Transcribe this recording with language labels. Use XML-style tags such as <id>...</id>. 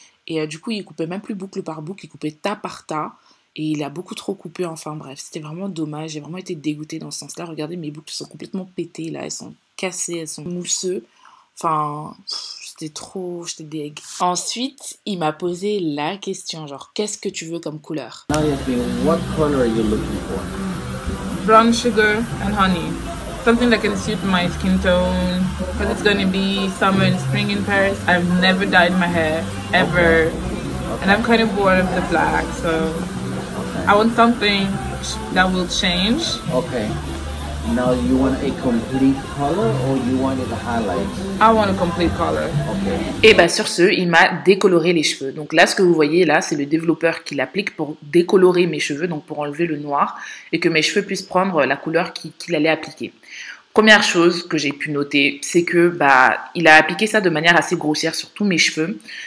<fr>Et du coup, il coupait même plus boucle par boucle, il coupait tas par tas. Et il a beaucoup trop coupé, enfin bref, c'était vraiment dommage. J'ai vraiment été dégoûtée dans ce sens-là. Regardez, mes boucles sont complètement pétées là, elles sont cassées, elles sont mousseuses. Enfin, j'étais deg. Ensuite, il m'a posé la question, genre, qu'est-ce que tu veux comme couleur?</fr> <en>Now, Yasmin, what color are you looking for? Brown sugar and honey. Something that can suit my skin tone. Because it's going to be summer and spring in Paris. I've never dyed my hair, ever. Okay. And I'm kind of bored of the black, so I want something that will change. Okay. Now, you want a complete color or you wanted a highlight? I want a complete color. Okay.</en> <fr>Et bah sur ce, il m'a décoloré les cheveux. Donc là, ce que vous voyez là, c'est le développeur qui l'applique pour décolorer mes cheveux, donc pour enlever le noir et que mes cheveux puissent prendre la couleur qu'il allait appliquer. Première chose que j'ai pu noter, c'est que il a appliqué ça de manière assez grossière sur tous mes cheveux.</fr>